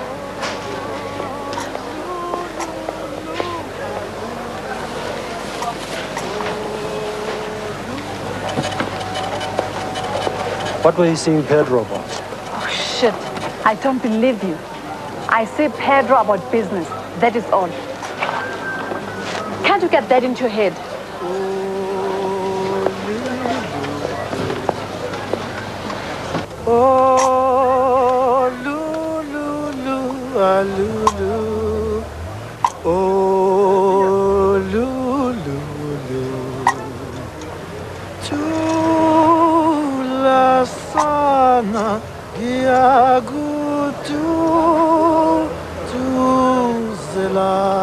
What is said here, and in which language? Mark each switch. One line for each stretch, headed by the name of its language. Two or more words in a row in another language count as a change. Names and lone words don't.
English: What were you seeing Pedro about? Oh, shit. I don't believe you. I say Pedro about business. That is all. Can't you get that into your head? Oh, Lulu, Lulu. Oh, Lulu. Tula sana giagutu tuzela.